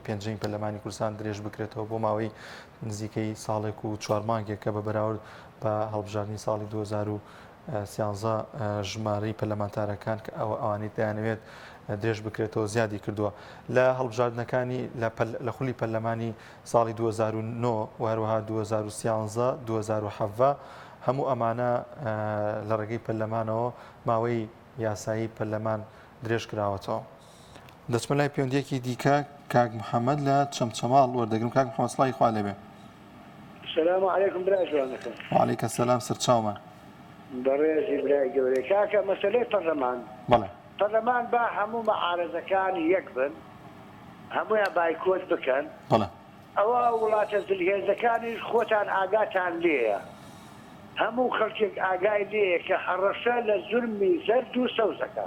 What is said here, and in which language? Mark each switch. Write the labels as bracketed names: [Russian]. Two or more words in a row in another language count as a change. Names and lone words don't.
[Central Kurdish] پێنجەمی پەرلەمانی کوردستان درێژ بکرێتەوە بۆ ماوەی نزیکەی ساڵێک و 4 مانگێک کە بە بەراورد بە هەڵبژاردننی ساڵی 2013 ژمارەی پەرلەمانتارەکان کە ئەوانەی دەیانەوێت درێژ بکرێتەوە زیادی کردووە لە هەڵبژاردنەکانی لە خولی پەرلەمانی ساڵی 2009 وهروەها 2013 2017 هەموو ئەمانە لە ڕێگەی پەرلەمانەوە ماوەی یاسایی پەرلەمان درێژ کراوەتەوە. دەچمە لای پەیوەندیەکی دیکە کاک محەممەد لە چەمچەماڵ وەردەگرم. کاک محەممەد سڵای خوا لێبێ. [Arabic] السلام عليكم [Central Kurdish] برای جوانەکە. [Arabic] وعليكم السلام [Central Kurdish] سەرچاومان. بەڕێزی برای گەورەی کاکە مەسەلەی پەرلەمان. بەڵێ. پەرلەمان با هەموو مەعارەزەکانی یەک بن، هەموویان بایکۆت بکەن. بەڵێ. ئەوە وڵاتە دڵهێزەکانیش خۆتان ئاگاتان لێیە. هەموو خەڵکێک ئاگای لێیە کە هەڕەشە لە زولمی زەرد و سەوزەکە.